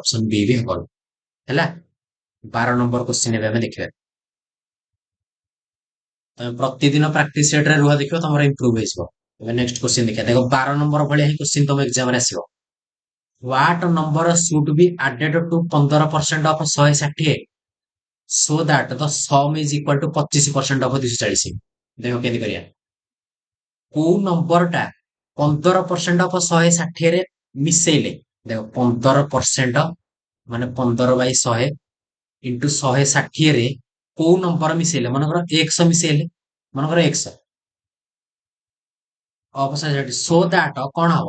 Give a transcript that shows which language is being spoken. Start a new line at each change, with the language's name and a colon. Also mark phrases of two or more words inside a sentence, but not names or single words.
English: option B
Odia: ବି ହବନି ହେଲା। 12
English: number question
Odia: ଏବେ ଆମେ ଦେଖିବା। ତମେ ପ୍ରତିଦିନ ପ୍ରାକ୍ଟିସ ସେଟରେ ରୁହ, ଦେଖିବ ତମର ଇମ୍ପ୍ରୁଭ ହେଇଯିବ। ଏବେ
English: next question
Odia: ଦେଖିବା। ଦେଖ 12 ନମ୍ବର ଭଳିଆ ହିଁ କ୍ୱେଶ୍ଚିନ୍ ତମ ଏକ୍ସାମ ରେ ଆସିବ।
English: What number should be added to 15% of 160 so that the sum is equal to 25% of 240?
Odia: ଦେଖ କେମିତି କରିବା। କୋଉ ନମ୍ବର ଟା 15% ଅଫ 160 ରେ ମିଶେଇଲେ? ଦେଖ 15% ମାନେ 15/100 ଇଣ୍ଟୁ 160 ରେ କୋଉ ନମ୍ବର ମିଶେଇଲେ? ମନେକର x ମିଶେଇଲେ, ମନେକର x
English: of so that
Odia: କଣ ହବ?